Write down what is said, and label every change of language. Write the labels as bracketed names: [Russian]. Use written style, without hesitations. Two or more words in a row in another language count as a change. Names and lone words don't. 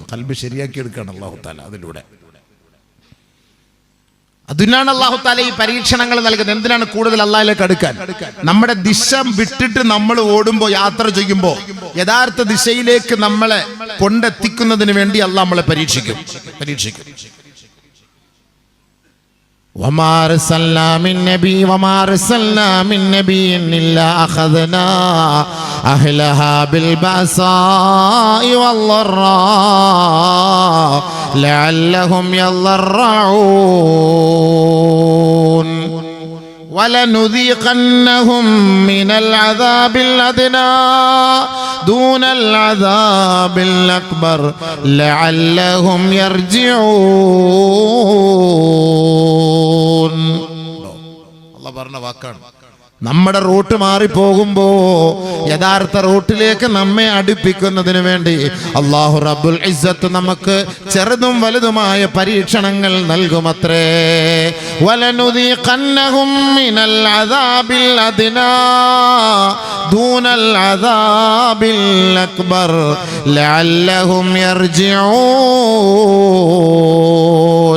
[Malayalam] ഖൽബ് ശരിയാക്കി എടുക്കുകയാണ് [Arabic] الله تعالى [Malayalam] അതിലൂടെ. അതിനാണ് [Arabic] الله تعالى [Malayalam] ഈ പരീക്ഷണങ്ങൾ നൽകുന്നത്. എന്തിനാണ്? കൂടുതൽ അല്ലാഹുവിലേക്ക് അടുക്കാൻ. നമ്മുടെ ദിശ വിട്ടിട്ട് നമ്മൾ ഓടുമ്പോൾ, യാത്ര ചെയ്യുമ്പോൾ യഥാർത്ഥ ദിശയിലേക്ക് നമ്മളെ കൊണ്ടെത്തിക്കുന്നതിന് വേണ്ടി അല്ലാഹു നമ്മളെ പരീക്ഷിക്കും. [Arabic] وما أرسلنا من نبي إلا أخذنا أهلها بالبأساء والضراء لعلهم يضرعون ولنذيقنهم من العذاب الأدنى دون العذاب الأكبر لعلهم يرجعون. [Malayalam] الله പറഞ്ഞ വാക്കാണ്. നമ്മുടെ റൂട്ട് മാറിപ്പോകുമ്പോ യഥാർത്ഥ റൂട്ടിലേക്ക് നമ്മെ അടുപ്പിക്കുന്നതിന് വേണ്ടി [Arabic] الله رب العزة [Malayalam] നമുക്ക് ചെറുതും വലുതുമായ പരീക്ഷണങ്ങൾ നൽകുമത്രേ. [Arabic] ولنذيقنهم من العذاب الأدنى دون العذاب الأكبر لعلهم يرجعون.